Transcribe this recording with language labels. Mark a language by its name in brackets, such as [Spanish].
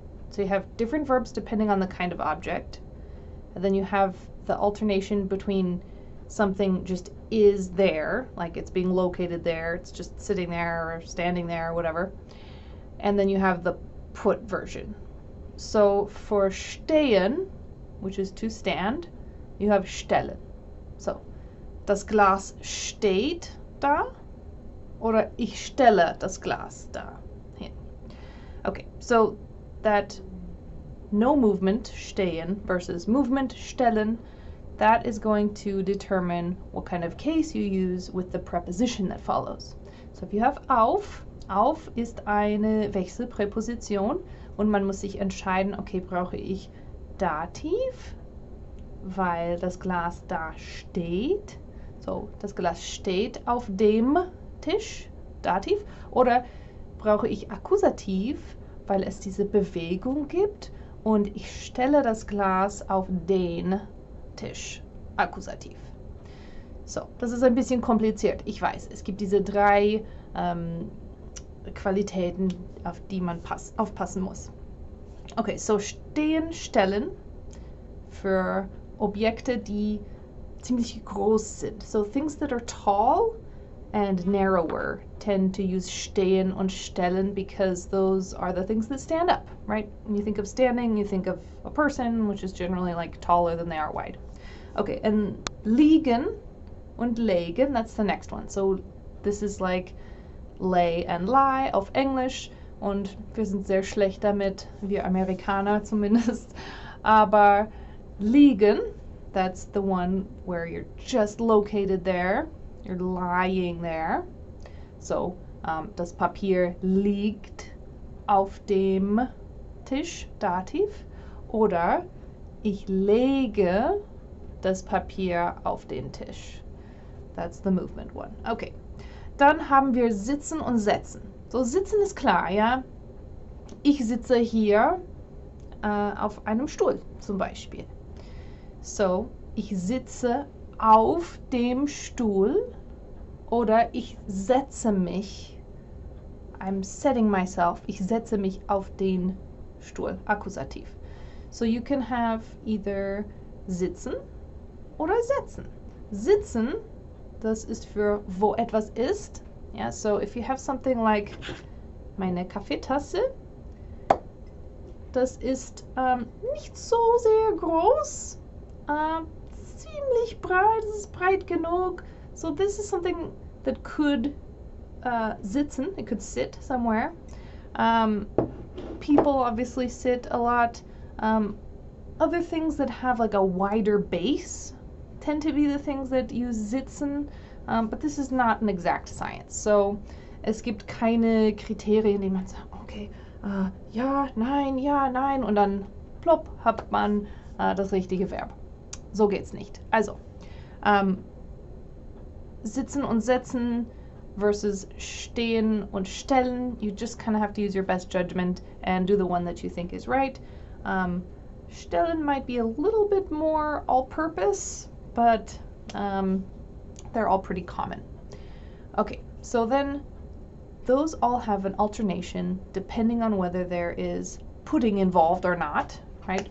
[English] So you have different verbs depending on the kind of object, and then you have the alternation between something just is there, like it's being located there, it's just sitting there or standing there or whatever, and then you have the put version. So for stehen, which is to stand, you have stellen. [German] So, das Glas steht da, oder ich stelle das Glas da hin. [English] Okay, so that no movement, stehen, versus movement, stellen, that is going to determine what kind of case you use with the preposition that follows. So if you have [German] auf, auf ist eine Wechselpräposition und man muss sich entscheiden, okay, brauche ich Dativ, weil das Glas da steht. So, das Glas steht auf dem Tisch, Dativ. Oder brauche ich Akkusativ, weil es diese Bewegung gibt und ich stelle das Glas auf den Tisch, Akkusativ. So, das ist ein bisschen kompliziert. Ich weiß, es gibt diese drei Qualitäten, auf die man aufpassen muss. Okay, so stehen, stellen für Objekte, die ziemlich groß sind. [English] So things that are tall and narrower tend to use stehen und stellen because those are the things that stand up, right? When you think of standing, you think of a person, which is generally like taller than they are wide. Okay, and liegen und legen, that's the next one. So this is like lay and lie [German] auf Englisch und wir sind sehr schlecht damit, wir Amerikaner zumindest. Aber [English] liegen, that's the one where you're just located there, you're lying there. [German] So das Papier liegt auf dem Tisch, Dativ. Oder ich lege das Papier auf den Tisch. [English] That's the movement one. Okay. [German] Dann haben wir sitzen und setzen. So, sitzen ist klar, ja. Ich sitze hier auf einem Stuhl zum Beispiel. So, ich sitze auf dem Stuhl oder ich setze mich. [English] I'm setting myself. [German] Ich setze mich auf den Stuhl. Akkusativ. [English] So you can have either sitzen [German] oder [English] setzen. [German] Sitzen, das ist für wo etwas ist. [English] Yeah, so if you have something like [German] meine Kaffeetasse, das ist nicht so sehr groß, ziemlich breit, es ist breit genug. [English] So this is something that could sitzen, it could sit somewhere. People obviously sit a lot. Other things that have like a wider base tend to be the things that use sitzen, but this is not an exact science. [German] So es gibt keine Kriterien, die man sagt, okay, ja, nein, und dann plopp, hat man das richtige Verb. So geht's nicht. Also, sitzen und setzen versus stehen und stellen. [English] You just kind of have to use your best judgment and do the one that you think is right. Stellen might be a little bit more all-purpose, but they're all pretty common. Okay, so then those all have an alternation depending on whether there is putting involved or not, right?